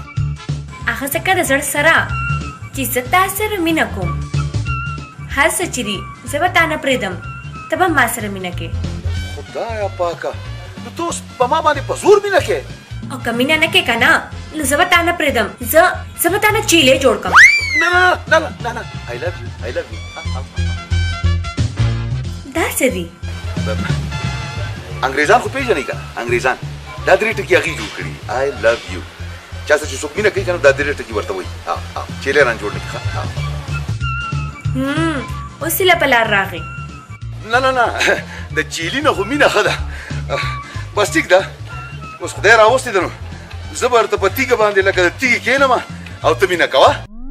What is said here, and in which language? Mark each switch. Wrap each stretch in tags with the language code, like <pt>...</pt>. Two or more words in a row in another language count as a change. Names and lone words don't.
<ps>هغه ځکه د زړه سره چې زه تا سره مینه کوم هر څه چې دي زه به تا نه پرېږدم ته به ما سره مینه کې خدایا پاکه نو ته اوس په ما باندې په زور مینه کې او که مینه نه کې که نه نو زه به تا نه پرېږدم زه به تا نه چیلې جوړ کړم نه نه نه نه نه نه</ps> <en>I love you I love you</en> <ps>دا څه دي انګریزان خو پیژنې که انګریزان دا درې ټکي هغې جوړ کړي</ps> <en>I love you</en> <ps>چا سره چې څوک مینه کوي که نه دا درې ټکي ورته وایي چیلې ران جوړ نه کړي اوس یې له په لار راغی نه نه نه د چیلي نه خو مینه ښه ده بس ټیک ده اوس خدای راوستې ده نو زه به ورته په تیږه باندې لکه د تیږې کښېنم او ته مینه کوه</ps>